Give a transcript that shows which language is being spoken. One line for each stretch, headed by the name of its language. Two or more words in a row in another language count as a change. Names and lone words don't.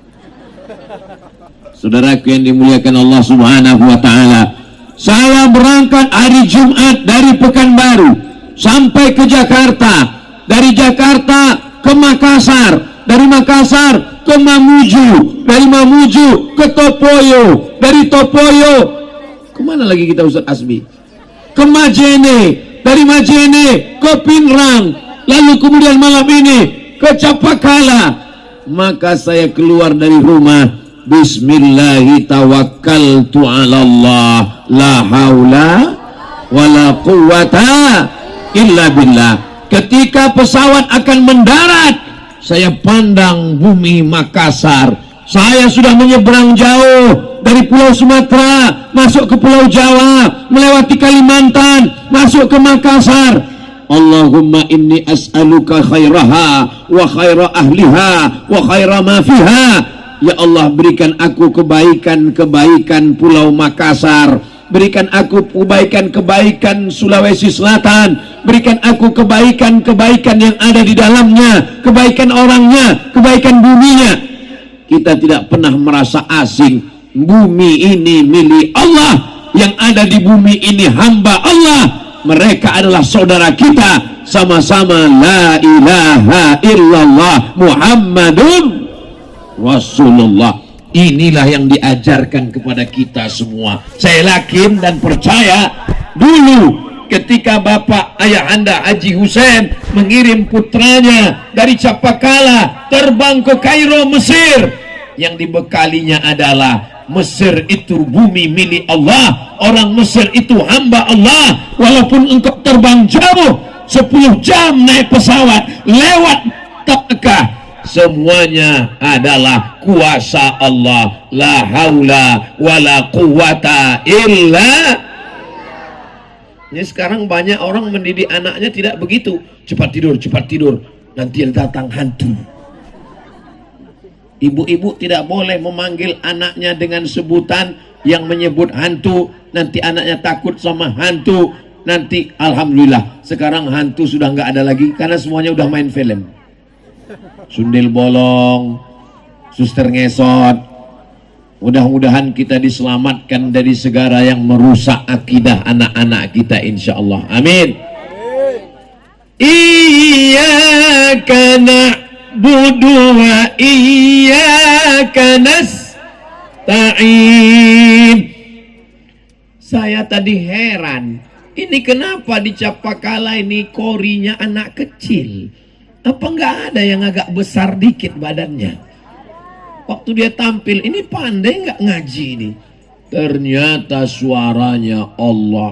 Indonesian: Saudaraku yang dimuliakan Allah
Arabic: سبحانه وتعالى,
Indonesian: saya berangkat hari Jumat dari Pekanbaru sampai ke Jakarta, dari Jakarta ke Makassar, dari Makassar ke Mamuju, dari Mamuju ke Topoyo, dari Topoyo kemana lagi kita Ustaz Asbi? Ke Majene, dari Majene ke Pinrang, lalu kemudian malam ini ke Capakala. Maka saya keluar dari rumah,
Arabic: بسم الله توكلت على الله لا حول ولا قوة إلا بالله.
Indonesian: Ketika pesawat akan mendarat, saya pandang bumi Makassar. Saya sudah menyeberang jauh dari Pulau Sumatera masuk ke Pulau Jawa, melewati Kalimantan, masuk ke Makassar.
Arabic: اللهم إني أسألك خيرها وخير أهلها وخير ما فيها.
Indonesian: Ya Allah, berikan aku kebaikan-kebaikan Pulau Makassar, berikan aku kebaikan-kebaikan Sulawesi Selatan, berikan aku kebaikan-kebaikan yang ada di dalamnya, kebaikan orangnya, kebaikan buminya. Kita tidak pernah merasa asing. Bumi ini milik Allah, yang ada di bumi ini hamba Allah. Mereka adalah saudara kita, sama-sama
Arabic: لا إله إلا الله محمد رسول الله.
Indonesian: Inilah yang diajarkan kepada kita semua. Saya yakin dan percaya, dulu ketika Bapak Ayahanda Haji Hussein mengirim putranya dari Capakala terbang ke Kairo, Mesir, yang dibekalinya adalah Mesir itu bumi milik Allah, orang Mesir itu hamba Allah. Walaupun engkau terbang jauh 10 jam naik pesawat lewat Mekah, semuanya adalah kuasa Allah.
Arabic: لا حول ولا قوة إلا.
Indonesian: Ini sekarang banyak orang mendidik anaknya tidak begitu. Cepat tidur, nanti datang hantu. Ibu-ibu tidak boleh memanggil anaknya dengan sebutan yang menyebut hantu. Nanti anaknya takut sama hantu. Nanti alhamdulillah sekarang hantu sudah nggak ada lagi karena semuanya udah main film. Sundel bolong, suster ngesot. Mudah-mudahan kita diselamatkan dari segala yang merusak akidah anak-anak kita insyaallah. Amin.
Arabic: إياك نعبد وإياك نستعين.
Indonesian: Saya tadi heran, ini kenapa di Capakala ini korinya anak kecil? Apa nggak ada yang agak besar dikit badannya? Waktu dia tampil, ini pandai nggak ngaji ini? Ternyata suaranya Allah.